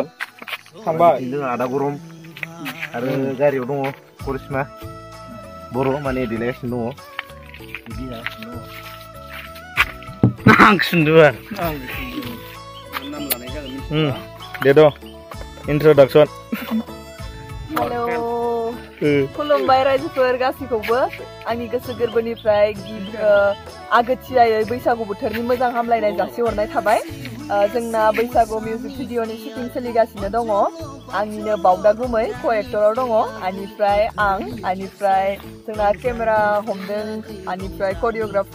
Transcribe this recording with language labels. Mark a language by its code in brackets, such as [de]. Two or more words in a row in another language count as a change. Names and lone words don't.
[brx] थांबाय जों आदा गरम आरो गारियाव दङ करिश्मा बर' माने देलायगासिनो दङ आं सुन्दुआ नाम लानाय जागोन दे द' introduction. Halo. खुलुमबाय रायजोफोर गासैखौबो आंनि गोसो गोरबोनिफ्राय आगोथियायै बैसागु बोथोरनि मोजां हामलायनाय जासिहरनाय थाबाय जोंना बैसागु [en] music video [brx] शुटिं सोलिगासिनो दङ आंनिनो बावदा गुमै को-एक्टराव दङ आनिफ्राय जोंना केमेरा हमदों आनिफ्राय करिय'ग्राफ